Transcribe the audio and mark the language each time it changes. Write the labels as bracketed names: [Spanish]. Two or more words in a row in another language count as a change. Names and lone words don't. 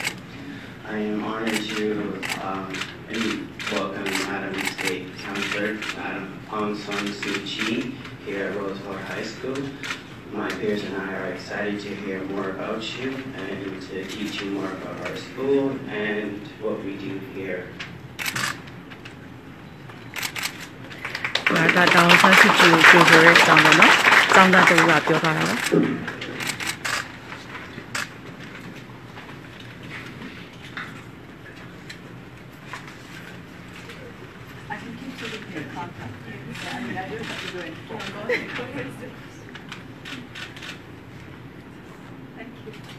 [English] I am honored to welcome Madam State Counselor, Madam Aung San Suu Kyi, here at Roosevelt High School. My peers and I are excited to hear more about you and to teach you more about our school and what we do here. [Burmese] ဒါတောင်ဆန်းစုကြည်ကိုကြိုဆိုတဲ့အကြောင်းပေါ့နော်။ကျောင်းသားတို့ကပြောထားတာပါ။ [English] I can keep giving you a contact. I mean, I don't have to go in phone call. Thank you.